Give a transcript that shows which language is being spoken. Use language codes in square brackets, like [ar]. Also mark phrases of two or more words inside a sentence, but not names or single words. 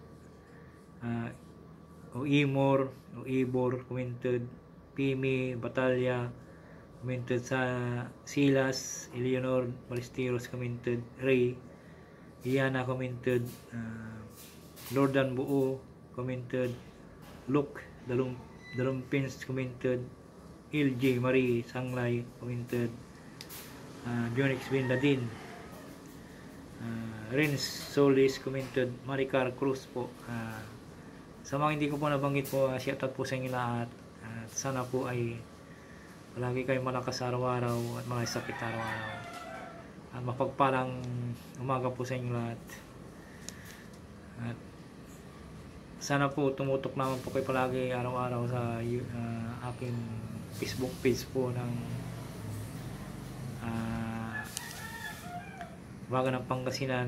[tl] Ibor, Commented, Pimi, Batalya, Commented sa Silas, Eleanor, Balisteros, Commented, Ray, Iana, Commented, Lordan Buo, Commented, Luke, Dalumpins, Commented, LJ, Marie, Sanglay, Commented, Jonix Bindadin, Rins Solis, Commented, Maricar Cruz po. Sa mga hindi ko po nabanggit po, shoutout po sa inyo lahat. Sana po ay palagi kayo malakas araw-araw at mga sakit araw-araw. At mapagpalang umaga po sa inyo lahat. At sana po tumutok naman po kayo palagi araw-araw sa aking Facebook page po ng Liwagan ng Pangasinan.